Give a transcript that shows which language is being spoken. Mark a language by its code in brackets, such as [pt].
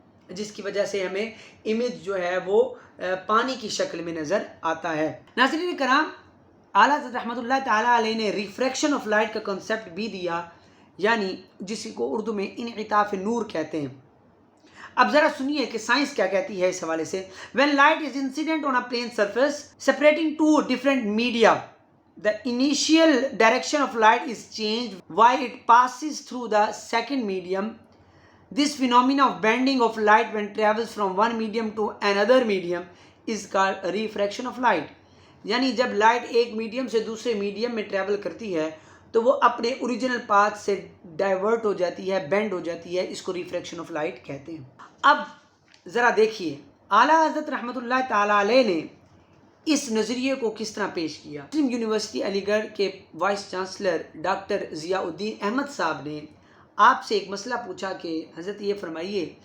[ur] جس کی وجہ سے ہمیں امیج جو ہے وہ پانی کی شکل میں نظر آتا ہے۔ ناظرین کرام، اعلیٰ حضرت رحمۃ اللہ تعالیٰ علیہ نے ریفریکشن آف لائٹ کا کنسیپٹ بھی دیا، یعنی جس کو اردو میں انعطاف نور کہتے ہیں۔ اب ذرا سنیے کہ سائنس کیا کہتی ہے اس حوالے سے۔ [en] When light is incident on a plane surface separating two different media, the initial direction of light is changed while it passes through the second medium. This phenomena of bending of light when travels from one medium to another medium is called refraction of light. [ur] یعنی جب light ایک medium سے دوسرے medium میں travel کرتی ہے تو وہ اپنے اوریجنل پاتھ سے ڈائیورٹ ہو جاتی ہے، بینڈ ہو جاتی ہے، اس کو ریفریکشن آف لائٹ کہتے ہیں۔ اب ذرا دیکھیے، اعلیٰ حضرت رحمۃ اللہ تعالیٰ علیہ نے اس نظریے کو کس طرح پیش کیا۔ مسلم یونیورسٹی علی گڑھ کے وائس چانسلر ڈاکٹر ضیاء الدین احمد صاحب نے آپ سے ایک مسئلہ پوچھا کہ حضرت یہ فرمائیے